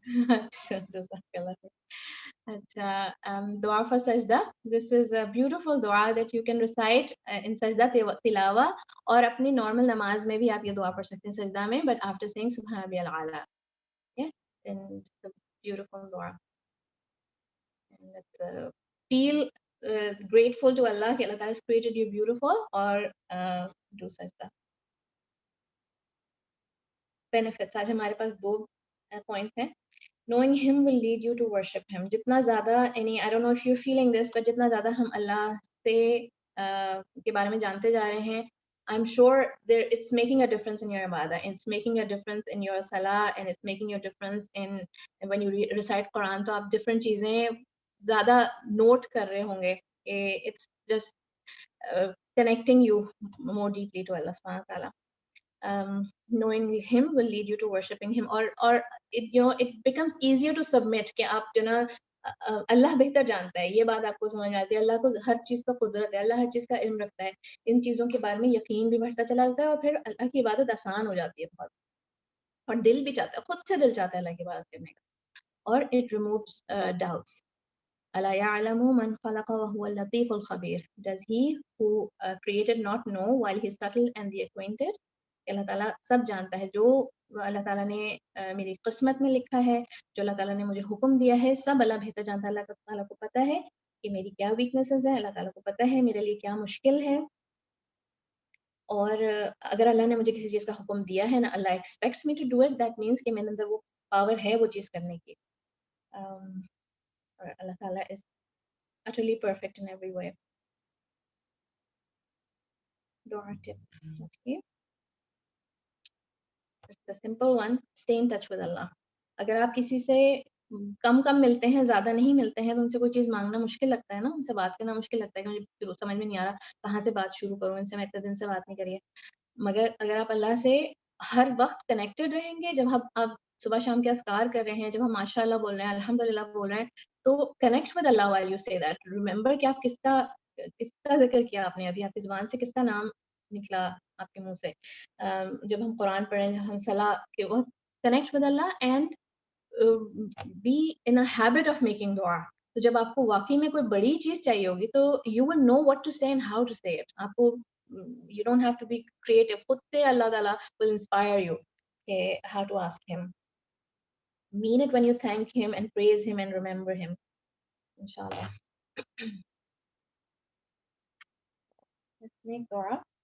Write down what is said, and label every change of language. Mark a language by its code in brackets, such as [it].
[ur] اچھا جزاک اللہ خیر. [en] اچھا, dua for sajdah. This is a beautiful dua that you can recite in sajdah tilawah, [ur] اور اپنی نارمل نماز میں بھی آپ یہ دعا پڑھ سکتے ہیں سجدہ میں, [en] but after saying سبحان ربی الاعلیٰ. And it's a beautiful dua. And it's feel grateful to Allah کہ اللہ تعالیٰ has created you beautiful, اور do سجدہ. [ur] benefits, آج ہمارے پاس 2 points ہیں. [en] knowing him will lead you to worship him. [ur] جتنا زیادہ [en] I don't know if you're feeling this, but [ur] جتنا زیادہ ہم اللہ سے کے بارے میں جانتے جا رہے ہیں, [en] I'm sure it's making a difference in your ibadah, it's making a difference in your salah, and it's making a difference in when you recite Quran. [ur] تو آپ different چیزیں زیادہ نوٹ کر رہے ہوں گے. [en] It's just connecting you more deeply to Allah subhanahu wa ta'ala. Knowing him will lead you to worshiping him, or it becomes easier to submit [ur] کہ آپ اللہ بہتر جانتا ہے, یہ بات آپ کو سمجھ میں آتی ہے. اللہ کو ہر چیز پر قدرت ہے, اللہ ہر چیز کا علم رکھتا ہے, ان چیزوں کے بارے میں یقین بھی بڑھتا چلا جاتا ہے, اور پھر اللہ کی عبادت آسان ہو جاتی ہے بہت, اور دل بھی چاہتا ہے, خود سے دل چاہتا ہے اللہ کی عبادت کرنے کا. [en] اور it removes doubts. [ar] أَلَا يَعْلَمُ مَنْ خَلَقَ وَهُوَ اللَّطِيفُ الْخَبِيرُ. [en] Does he who created not know while he is subtle and the acquainted? [ur] اللہ تعالیٰ سب جانتا ہے. جو اللہ تعالیٰ نے میری قسمت میں لکھا ہے, جو اللہ تعالیٰ نے مجھے حکم دیا ہے, سب اللہ بہتر جانتا ہے. اللہ تعالیٰ کو پتہ ہے کہ میری کیا ویکنیسز ہیں, اللہ تعالیٰ کو پتہ ہے میرے لیے کیا مشکل ہے. اور اگر اللہ نے مجھے کسی چیز کا حکم دیا ہے نا, اللہ [en] expects me to do it, that means [ur] کہ میرے اندر وہ پاور ہے وہ چیز کرنے کی. [en] اور اللہ تعالیٰ is utterly perfect in every way. [ur] دعا ٹپ. [en] It's a simple one. Stay in touch with Allah. [ur] اگر آپ کسی سے کم کم ملتے ہیں, زیادہ نہیں ملتے ہیں, تو ان سے کوئی چیز مانگنا مشکل لگتا ہے نا, ان سے بات کرنا مشکل لگتا ہے کہ مجھے سمجھ میں نہیں آ رہا کہاں سے بات شروع کروں, ان سے میں اتنے دن سے بات نہیں کری ہے. مگر اگر آپ اللہ سے ہر وقت کنیکٹڈ رہیں گے, جب آپ صبح شام کے اذکار کر رہے ہیں, جب ہم ماشاء اللہ بول رہے ہیں, الحمدللہ بول رہے ہیں, تو [en] Connect with Allah while you say that. [ur] Remember کہ آپ کس کا ذکر کیا آپ نے ابھی, آپ کی زبان سے کس کا نام نکلا آپ کے منہ سے, جب ہم قرآن پڑھیں, جب ہم صلاح کے وقت [en] Connect with Allah and be in a habit of making دعا. [ur] تو جب آپ کو واقعی میں کوئی بڑی چیز چاہیے ہوگی تو [en] You will know what to say and how to say it. [ur] آپ کو [en] you don't have to be creative. [ur] خود سے [en] اللہ تعالیٰ will inspire you how to ask him. Mean it when you thank him and praise him and remember him. Inshallah. Let's make dua.